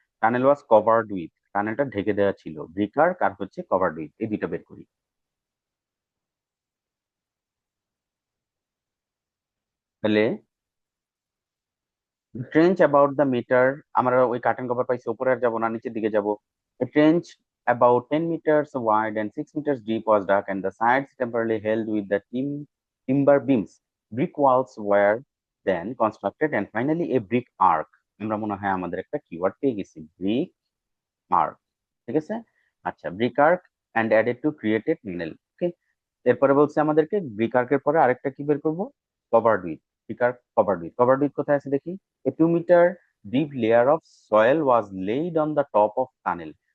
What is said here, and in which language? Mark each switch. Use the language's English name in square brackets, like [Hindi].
[English] tunnel was covered with, [Bangla] টানেলটা ঢেকে দেওয়া ছিল, ব্রিক আর্ক আর হচ্ছে কভার্ড উইথ, এই দুইটা বের করি। তাহলে [English] trench about the metre, [Bangla] আমরা ওই কার্টেন কভার পাইছি, উপরে আর যাবো না, নিচের দিকে যাব। [English] A trench about 10 meters wide and 6 meters deep was dug, and the sides temporarily held with the timber beams. Brick walls were then constructed, and finally a brick arc. [Bangla] আমরা মনে হয় আমাদের একটা কিওয়ার্ড পেয়ে গেছি, ব্রিক আর্ক। ঠিক আছে, আচ্ছা, [English] Brick arch and added to created tunnel. [Bangla] ওকে, এরপরে বলছে আমাদেরকে ব্রিক আর্কের পরে আরেকটা কি বের করবো, covered with. Brick arc covered with, covered with কোথায় আছে দেখি। [English] A 2 metre deep layer of soil was laid on the top of tunnel.